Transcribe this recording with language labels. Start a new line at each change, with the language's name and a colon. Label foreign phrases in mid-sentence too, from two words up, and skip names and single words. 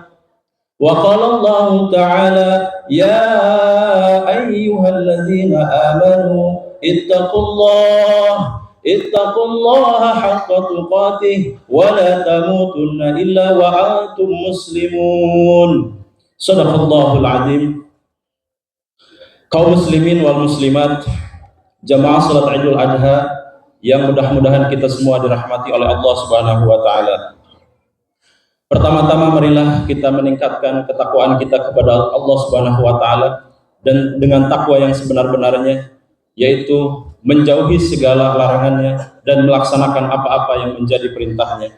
Arabic: وقال الله تعالى يا أيها الذين آمنوا اتقوا الله حق تقاته ولا تموتن إلا وأنتم مسلمون. صدق الله العظيم.
Indonesian: Kaum
Arabic: المسلمين والمسلمات,
Indonesian: jamaah salat Idul Adha yang mudah-mudahan kita semua dirahmati oleh Allah
Arabic: سبحانه وتعالى.
Indonesian: Pertama-tama marilah kita meningkatkan ketakwaan kita kepada Allah
Arabic: سبحانه وتعالى
Indonesian: dan dengan takwa yang sebenar-benarnya, yaitu menjauhi segala larangannya dan melaksanakan apa-apa yang menjadi perintahnya.